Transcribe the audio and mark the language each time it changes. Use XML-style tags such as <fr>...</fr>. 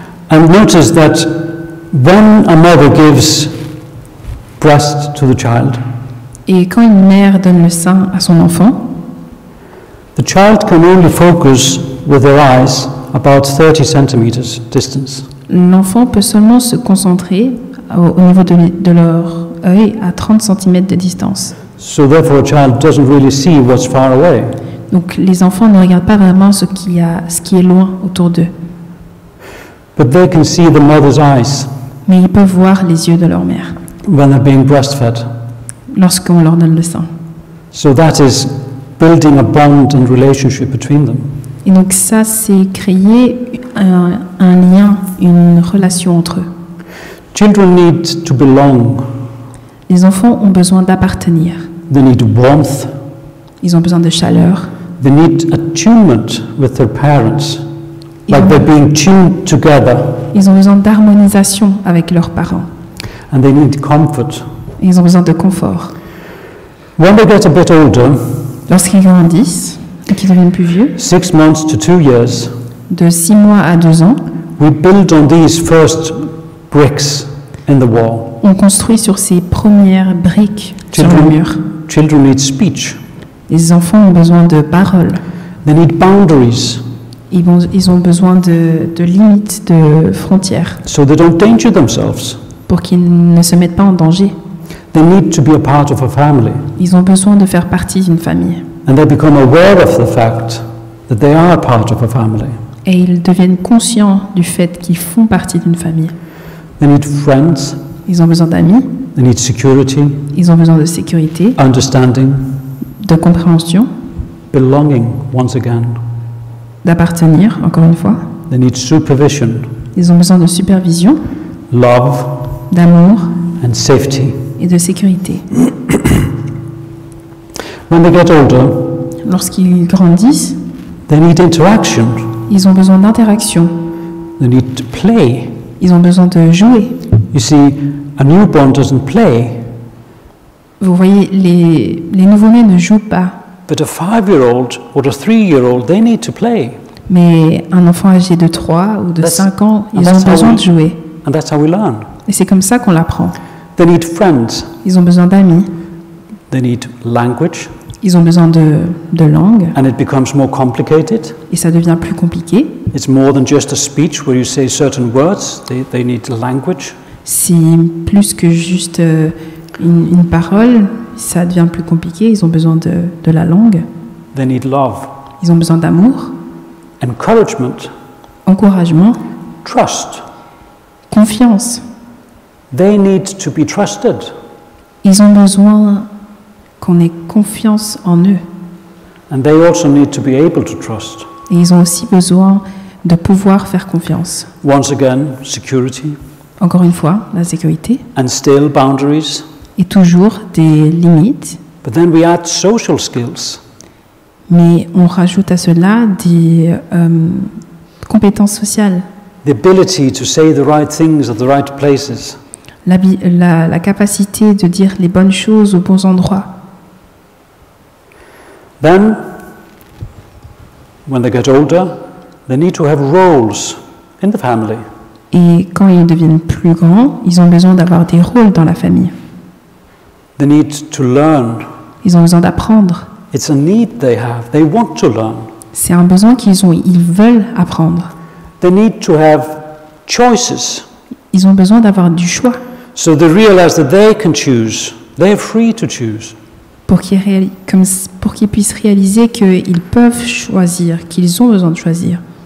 <en>And notice that when a mother gives breast to the child,</en> <fr>Et quand une mère donne le sein à son enfant,</fr> <en>the child can only focus with their eyes about 30 centimeters distance.</en> <fr>l'enfant peut seulement se concentrer au niveau de leur œil à 30 cm de distance.</fr> <en>So therefore a child doesn't really see what's far away.</en> <fr>Donc les enfants ne regardent pas vraiment ce qui est loin autour d'eux,</fr> <en>But they can see the mother's eyes</en> <fr>mais ils peuvent voir les yeux de leur mère</fr> <en>when they're being breastfed.</en> <fr>lorsqu'on leur donne le sein.</fr> <en>So that is building a bond and relationship between them.</en> <fr>Et donc ça, c'est créer un lien, une relation entre eux.</fr> <en>Children need to belong.</en> <fr>Les enfants ont besoin d'appartenir.</fr> <en>They need warmth.</en> <fr>Ils ont besoin de chaleur.</fr> <en>They need attunement with their parents,</en> <fr>Ils</fr> <en>like</en> <fr>ont,</fr> <en>they're being tuned together.</en> <fr>ils ont besoin d'harmonisation avec leurs parents.</fr> <en>And they need comfort.</en> <fr>Ils ont besoin de confort.</fr> <en>When they get a bit older,</en> <fr>Lorsqu'ils grandissent et qu'ils deviennent plus vieux,</fr> <en>6 months to 2 years,</en> <fr>de 6 mois à 2 ans,</fr> <en>we build on these first bricks in the wall.</en> <fr>on construit sur ces premières briques sur le mur.</fr> <en>Children need speech.</en> <fr>Les enfants ont besoin de paroles.</fr> <en>They need boundaries,</en> <fr>Ils ont besoin de limites, de frontières,</fr> <en>so they don't danger themselves.</en> <fr>pour qu'ils ne se mettent pas en danger.</fr> <en>They need to be a part of a family,</en> <fr>Ils ont besoin de faire partie d'une famille.</fr> <en>and they become aware of the fact that they are a part of a family.</en> <fr>Et ils deviennent conscients du fait qu'ils font partie d'une famille.</fr> <en>They need friends,</en> <fr>Ils ont besoin d'amis,</fr> <en>they need security,</en> <fr>ils ont besoin de sécurité,</fr> <en>understanding,</en> <fr>de compréhension,</fr> <en>belonging once again.</en> <fr>d'appartenir, encore une fois.</fr> <en>They need supervision,</en> <fr>Ils ont besoin de supervision,</fr> <en>love,</en> <fr>d'amour</fr> <en>and safety.</en> <fr>et de sécurité.</fr> <en>When they get older,</en> <fr>Lorsqu'ils grandissent,</fr> <en>they need interaction.</en> <fr>ils ont besoin d'interaction,</fr> <en>They need to play.</en> <fr>ils ont besoin de jouer.</fr> <en>You see, a newborn doesn't play,</en> <fr>Vous voyez, les nouveau-nés ne jouent pas,</fr> <en>but a 5-year-old or a 3-year-old, they need to play.</en> <fr>mais un enfant âgé de 3 ou de</fr> <en>That's-</en> <fr>5 ans,</fr> <en>and</en> <fr>ils</fr> <en>that's</en> <fr>ont</fr> <en>how</en> <fr>besoin</fr> <en>we-</en> <fr>de jouer.</fr> <en>And that's how we learn.</en> <fr>Et c'est comme ça qu'on l'apprend.</fr> <en>They need friends.</en> <fr>Ils ont besoin d'amis,</fr> <en>They need language,</en> <fr>ils ont besoin de langue,</fr> <en>and it becomes more complicated.</en> <fr>et ça devient plus compliqué.</fr> <en>It's more than just a speech where you say certain words. They need language.</en> <fr>C'est plus que juste une parole, ça devient plus compliqué. Ils ont besoin de la langue,</fr> <en>They need love.</en> <fr>ils ont besoin d'amour,</fr> <en>encouragement,</en> <fr>encouragement,</fr> <en>trust.</en> <fr>confiance.</fr> <en>They need to be trusted.</en> <fr>Ils ont besoin qu'on ait confiance en eux.</fr> <en>And they also need to be able to trust.</en> <fr>Et ils ont aussi besoin de pouvoir faire confiance.</fr> <en>Once again, security.</en> <fr>Encore une fois, la sécurité.</fr> <en>And still boundaries.</en> <fr>Et toujours des limites.</fr> <en>But then we add social skills.</en> <fr>Mais on rajoute à cela des compétences sociales.</fr> <en>The ability to say the right things at the right places.</en> <fr>La capacité de dire les bonnes choses aux bons endroits.</fr> <en>Then, when they get older, they need to have roles in the family.</en> <fr>Et quand ils deviennent plus grands, ils ont besoin d'avoir des rôles dans la famille.</fr> <en>They need to learn.</en> <fr>Ils ont besoin d'apprendre.</fr> <en>It's a need they have. They want to learn.</en> <fr>C'est un besoin qu'ils ont. Ils veulent apprendre.</fr> <en>They need to have choices.</en> <fr>Ils ont besoin d'avoir du choix.</fr> <en>So they realize that they can choose. They are free to choose.</en> <fr>Pour qu'ils puissent réaliser qu'ils peuvent choisir, qu'ils ont besoin de choisir.</fr>